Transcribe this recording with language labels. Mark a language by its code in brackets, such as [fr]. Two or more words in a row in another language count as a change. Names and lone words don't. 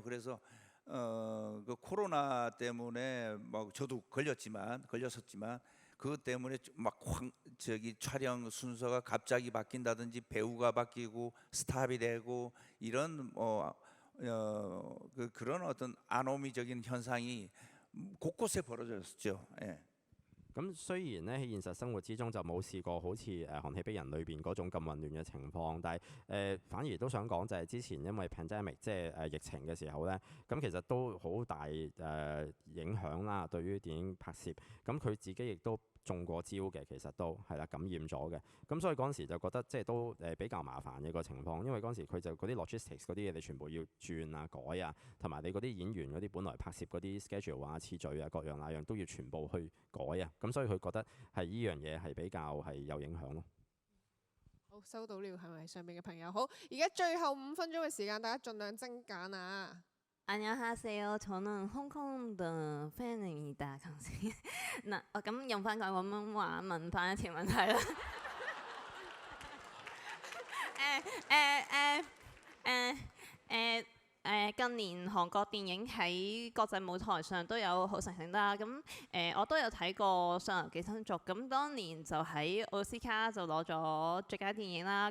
[ko] 그래서 그 코로나 때문에 뭐 저도 걸렸었지만 그것 때문에 막 저기 촬영 순서가 갑자기 바뀐다든지 배우가 바뀌고 스탑이 되고 이런 그런 어떤 아노미적인 현상이 곳곳에 벌어졌었죠. 예. [yue] 咁雖然咧喺現實生活之中就冇試過好似寒氣逼人裏邊嗰種咁混亂嘅情況，但係反而都想講就係之前因為 pandemic 即係疫情嘅時候咧，咁其實都好大影響啦，對於電影拍攝。咁佢自己亦都中過招嘅，其實都係啦感染咗嘅。咁所以嗰陣時就覺得即係都比較麻煩嘅個情況，因為嗰陣時佢就嗰啲 logistics 嗰啲嘢你全部要轉啊改啊，同埋你嗰啲演員嗰啲本來拍攝嗰啲 schedule 啊次序啊各樣那樣都要全部去改啊。咁所以佢覺得係呢樣嘢係比較係有影響咯。好，收到了，係咪上面嘅朋友？好，而家最後5分鐘嘅時間，大家盡量精簡啊。 [ko] 안녕하세요. 저는 홍콩的 팬입니다. [yue] 咁用翻個廣東話問翻一條問題啦。近年韓國電影喺國際舞台上都有好成績啦。咁我都有睇過《上流寄生族》，咁當年就喺奧斯卡就攞咗最佳電影啦。